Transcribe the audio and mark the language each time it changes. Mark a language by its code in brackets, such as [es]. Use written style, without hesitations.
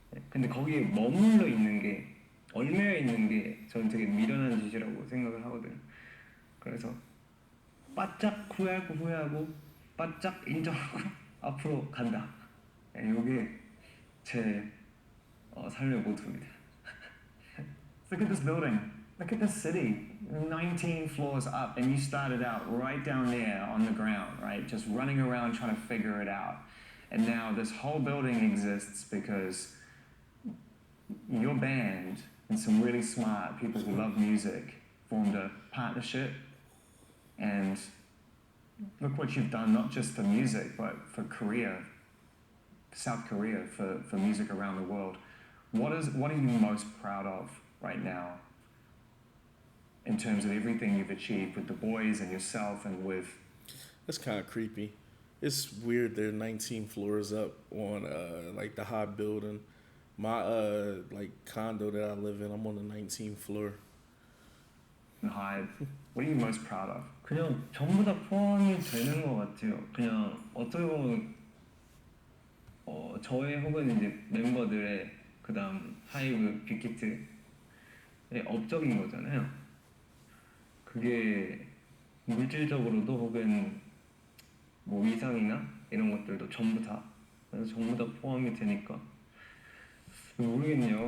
[ko] 근데 거기에 머물러 있는 게 얽매여 있는 게 저는 되게 미련한 짓이라고 생각을 하거든요. 그래서 바짝 후회하고 바짝 인정하고 앞으로 간다. 이게 제 삶의 모토입니다. [en] Look at this building. Look at this city. 19 floors up, and you started out right down there on the ground, right? Just running around trying to figure it out. And now this whole building exists because your band and some really smart people who love music formed a partnership. And look what you've done, not just for music, but for Korea, South Korea, for music around the world. What are you most proud of right now in terms of everything you've achieved with the boys and yourself and with... That's kind of creepy. It's weird they're 19 floors up on like the high building. My like condo that I live in, I'm on the 19th floor. Hyde. What are you most proud of? [ko] 그냥 전부 다 포함이 되는 것 같아요. 그냥 어떻게 보면 저의 혹은 이제 멤버들의 그다음 하이브 빅히트의 업적인 거잖아요. 그게 물질적으로도 혹은 뭐 위상이나 이런 것들도 전부 다 그래서 전부 다 포함이 되니까 모르겠네요.